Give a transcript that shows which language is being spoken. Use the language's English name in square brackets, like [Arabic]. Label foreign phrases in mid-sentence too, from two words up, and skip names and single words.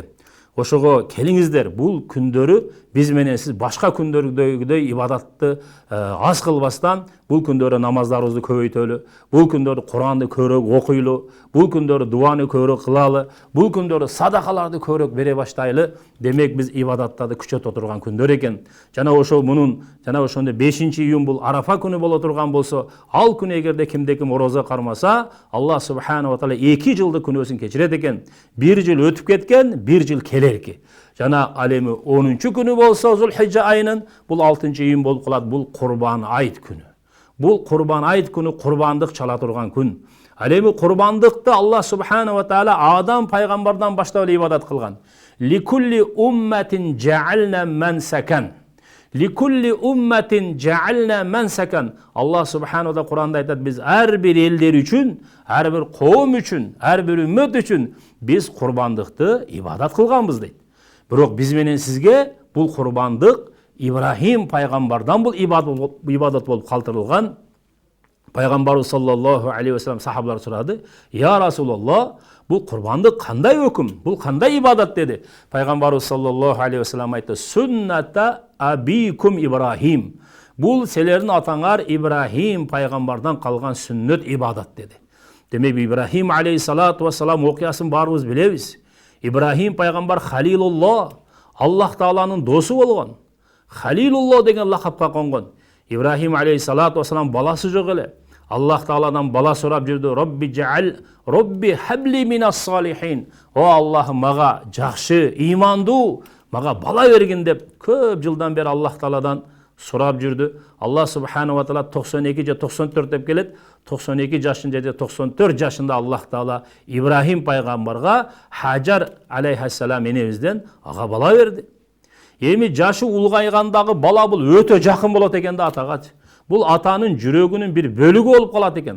[Kyrgyz] Ошого келиңиздер, бул күндөрү биз менен сиз башка күндөрдөгүдөй ибадатты аз кылбастан бул күндөрдө намаздарыбызды көбөйтөлү, бул күндөрдө Куранды көбүрөөк окуйлу, бул күндөрдө дуаны көбүрөөк кылалы, бул күндөрдө садакаларды көбүрөөк бере баштайлы. Демек биз ибадаттарды күчөтө турган күндөр экен. Жана ошол мунун жана ошондо 5-июн бул Арафа күнү боло турган болсо, ал күнү эгерде кимде-ким орозо кармаса, [Arabic] الله سبحانه وتعالى [Kyrgyz] 2 жылдык күнөөсүн кечирет экен. 1 жыл өтүп кеткен, 1 жыл келерки. Жана ал эми 10-чу күнү болсо Зулхижжа айынын бул 6-июн болуп калат. Бул Курбан айт күнү. Бул Курбан айт күнү курбандык чала турган күн. Ал эми курбандыкты [Arabic] الله سبحانه وتعالى [Kyrgyz] Адам пайгамбардан баштап ибадат кылган. [Arabic] لكل أمة جعلنا منسكا. لكل أمة جعلنا منسكا. الله سبحانه وتعالى [Kyrgyz] Куранда айтат, биз ар бир элдер үчүн, ар бир коом үчүн, ар бир үммөт үчүн биз курбандыкты ибадат кылганбыз дейт. Бирок биз менен сизге бул курбандык Ибрахим пайгамбардан бул ибадат болуп калтырылган. Пайгамбарыбыз [Arabic] صلى الله عليه وسلم [Kyrgyz] сахабалар сурады: [Arabic] "يا رسول الله, [Kyrgyz] бул курбандык кандай өкүм? Бул кандай ибадат?" деди. Пайгамбарыбыз [Arabic] صلى الله عليه وسلم [Kyrgyz] айтты: [Arabic] "سنة أبيكم إبراهيم." [Kyrgyz] Бул силердин атаңар Ибрахим пайгамбардан калган сүннөт ибадат деди. Демек Ибрахим [Arabic] عليه الصلاة والسلام [Kyrgyz] окуясын баарыбыз билебиз. Ибрахим пайгамбар Халилуллах, Аллах Тааланын досу болгон. Халилуллах деген лакапка конгон. Ибрахим [Arabic] عليه الصلاة والسلام [Kyrgyz] баласы жок эле. Аллах Тааладан бала сурап жүрдү. [Arabic] رب هب لي من الصالحين. [Kyrgyz] О Аллах, мага жакшы, имандуу, мага бала бергин деп көп жылдан бери Аллах Тааладан сурап жүрдү. [Arabic] الله سبحانه وتعالى [Kyrgyz] 92 же 94 деп келет. 92 жашында же 94 жашында Аллах Таала Ибрахим пайгамбарга Хаджар алейхиссалам энебизден ага бала берди. Эми жашы улгайгандагы бала бул өтө жакын болот экен да атага. Бул атанын жүрөгүнүн бир бөлүгү болуп калат экен.